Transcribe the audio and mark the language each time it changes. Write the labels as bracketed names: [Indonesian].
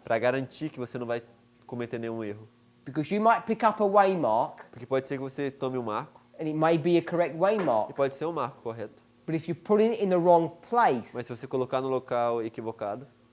[Portuguese] para garantir que você não vai cometer nenhum erro. [English] Because you might pick up a waymark [Portuguese] Porque pode ser que você tome um marco, [English] and it may be a correct [Portuguese] e [English] waymark. [Portuguese] pode ser um marco correto. [English] But if you put it in the wrong place, [Portuguese] Mas se você colocar no local equivocado,